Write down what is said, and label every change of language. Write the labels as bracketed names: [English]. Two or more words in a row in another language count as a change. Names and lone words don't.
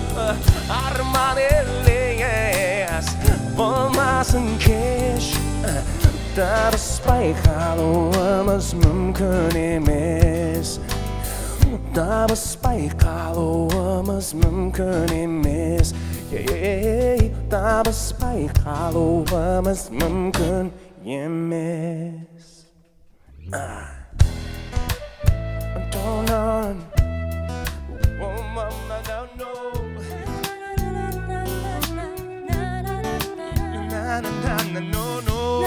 [Kazakh] Арман елес, болмасын кеш, табыспай қалуымыз мүмкін емес. Табыспай қалуымыз мүмкін емес. Табыспай қалуымыз мүмкін емес. [English] Don't run. Oh mama, don't know. Na na na na no no.